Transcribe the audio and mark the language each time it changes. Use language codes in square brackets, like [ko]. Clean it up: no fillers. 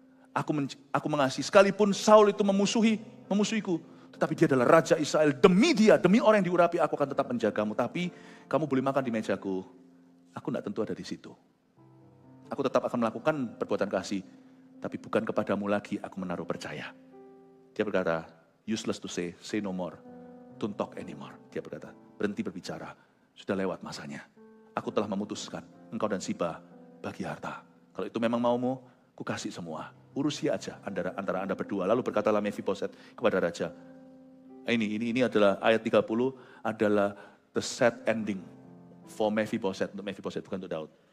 [id] Aku mengasihi, sekalipun Saul itu memusuhiku. Tetapi dia adalah Raja Israel, demi dia, demi orang yang diurapi, aku akan tetap menjagamu. Tapi kamu boleh makan di mejaku, aku tidak tentu ada di situ. Aku tetap akan melakukan perbuatan kasih, tapi bukan kepadamu lagi aku menaruh percaya. Dia berkata, [en] useless to say no more, don't talk anymore. [id] Dia berkata, berhenti berbicara, sudah lewat masanya. Aku telah memutuskan, engkau dan Siba bagi harta. Kalau itu memang maumu, ku kasih semua. Urusi aja antara Anda berdua. Lalu berkatalah Mephibosheth kepada raja. Ini adalah ayat 30, adalah [en] the sad ending for [id] Mephibosheth. Untuk Mephibosheth, bukan untuk Daud.